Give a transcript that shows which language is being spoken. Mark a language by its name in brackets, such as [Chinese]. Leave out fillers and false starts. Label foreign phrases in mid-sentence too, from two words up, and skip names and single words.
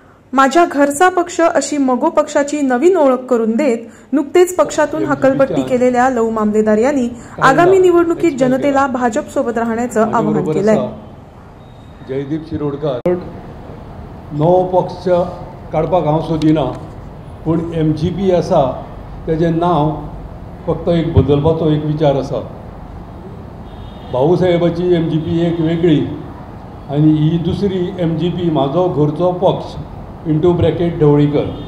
[Marathi] माझ्या घरचा पक्ष अशी मगो पक्षाची नवीन ओळख करून देत नुकतेच पक्षातून हकलपट्टी केलेल्या लव मामलेदार यांनी आगामी निवडणुकीत जनतेला भाजप सोबत राहण्याचं आवाहन केलंय। [Konkani] जयदीप शिरोडकर नवो पक्ष काडपाक हांव सोदिना, पूण MGP आसा तेजें नांव फक्त एक बदलपाचो एक विचार आसा। भाऊ साहेबाची MGP एक वेगळी आनी ही दुसरी MGP म्हाजो घरचो पक्ष [English] into bracket [Konkani] ढवळीकर।